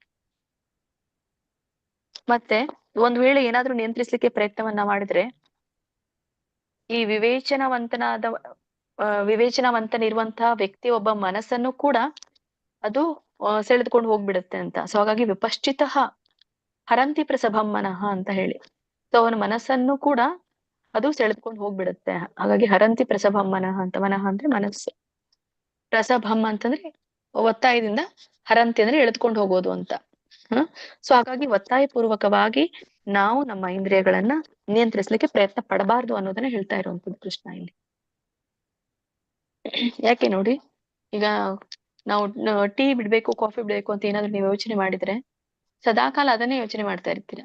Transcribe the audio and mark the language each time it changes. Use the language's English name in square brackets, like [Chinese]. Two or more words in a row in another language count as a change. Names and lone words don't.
[Kannada] ಮತ್ತೆ ಒಂದ್ ವೇಳೆ ಏನಾದ್ರೂ ನಿಯಂತ್ರಿಸ್ಲಿಕ್ಕೆ ಪ್ರಯತ್ನವನ್ನ ಮಾಡಿದ್ರೆ ಈ ವಿವೇಚನವಂತನಿರುವಂತಹ ವ್ಯಕ್ತಿ ಒಬ್ಬ ಮನಸ್ಸನ್ನು ಕೂಡ ಅದು ಸೆಳೆದುಕೊಂಡು ಹೋಗ್ಬಿಡುತ್ತೆ ಅಂತ. ಸೊ ಹಾಗಾಗಿ [Sanskrit] ವಿಪಶ್ಚಿತ ಹರಂತಿ ಪ್ರಸಭಂ ಮನಃ [Kannada] ಅಂತ ಹೇಳಿ, ಸೊ ಅವನ ಮನಸ್ಸನ್ನು ಕೂಡ ಅದು ಸೆಳೆದುಕೊಂಡು ಹೋಗ್ಬಿಡುತ್ತೆ. ಹಾಗಾಗಿ [Sanskrit] ಹರಂತಿ ಪ್ರಸಭಂ ಮನಃ [Kannada] ಅಂತ. ಮನಃ ಅಂದ್ರೆ ಮನಸ್ಸು, ಪ್ರಸಭಂ ಅಂತಂದ್ರೆ ಒತ್ತಾಯದಿಂದ, ಹರಂತಿ ಅಂದ್ರೆ ಎಳೆದುಕೊಂಡು ಹೋಗೋದು ಅಂತ. ಸೊ ಹಾಗಾಗಿ ಒತ್ತಾಯ ಪೂರ್ವಕವಾಗಿ ನಾವು ನಮ್ಮ ಇಂದ್ರಿಯಗಳನ್ನ ನಿಯಂತ್ರಿಸ್ಲಿಕ್ಕೆ ಪ್ರಯತ್ನ ಪಡಬಾರ್ದು ಅನ್ನೋದನ್ನ ಹೇಳ್ತಾ ಇರುವಂತದ್ದು ಕೃಷ್ಣ ಇಲ್ಲಿ. ಯಾಕೆ ನೋಡಿ, ಈಗ ನಾವು ಟೀ ಬಿಡ್ಬೇಕು, ಕಾಫಿ ಬಿಡ್ಬೇಕು ಅಂತ ಏನಾದ್ರು ನೀವು ಯೋಚನೆ ಮಾಡಿದ್ರೆ ಸದಾಕಾಲ ಅದನ್ನೇ ಯೋಚನೆ ಮಾಡ್ತಾ ಇರ್ತೀರಾ.